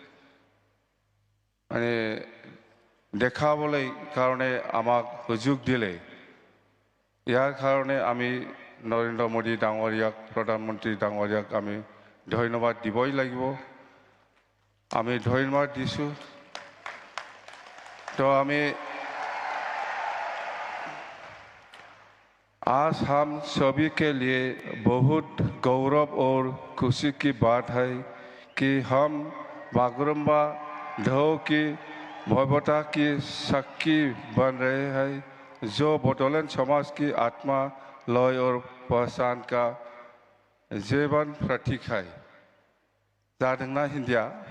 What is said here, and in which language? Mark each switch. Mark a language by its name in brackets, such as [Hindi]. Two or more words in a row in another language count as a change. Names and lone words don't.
[Assamese] মানে দেখাবলৈ কাৰণে আমাক সুযোগ দিলে ইয়াৰ কাৰণে আমি নৰেন্দ্ৰ মোদী ডাঙৰীয়াক প্ৰধানমন্ত্ৰী ডাঙৰীয়াক আমি ধন্যবাদ দিবই লাগিব আমি ধন্যবাদ দিছো [Hindi] तो हमें आज हम सभी के लिए बहुत गौरव और खुशी की बात है कि हम बागुरुम्बा ढोल की भव्यता की साक्षी बन रहे हैं जो बडोलेण्ड समाज की आत्मा लय और पहचान का जीवन प्रतीक है [Bodo] जादोंना हिंदिया